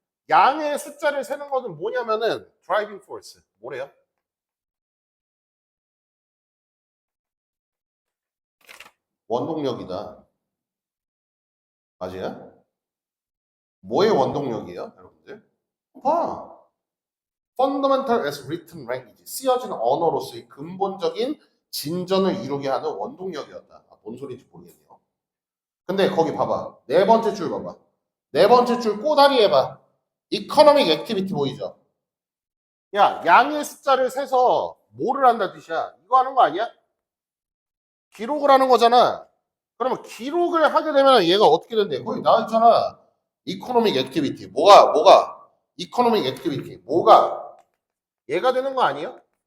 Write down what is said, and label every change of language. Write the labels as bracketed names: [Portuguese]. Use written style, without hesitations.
[Korean] 양의 숫자를 세는 거는 뭐냐면은 드라이빙 포스. 뭐래요? 원동력이다. 맞아요? 뭐의 원동력이에요, 여러분들? 봐. [English] Fundamental as written language. [Korean] 쓰여진 언어로서의 근본적인 진전을 이루게 하는 원동력이었다. 뭔 소리인지 모르겠네요. 근데 거기 봐봐. 네 번째 줄 봐봐. 네 번째 줄 꼬다리 해봐. [English] Economic activity [Korean] 보이죠? 야, 양의 숫자를 세서 뭐를 한다 뜻이야? 이거 하는 거 아니야? 기록을 하는 거잖아. 그러면 기록을 하게 되면 얘가 어떻게 된대? 거기 나와있잖아. [English] Economic activity. [Korean] 뭐가? [English] Economic activity. [Korean] 뭐가? 얘가 되는 거 아니에요?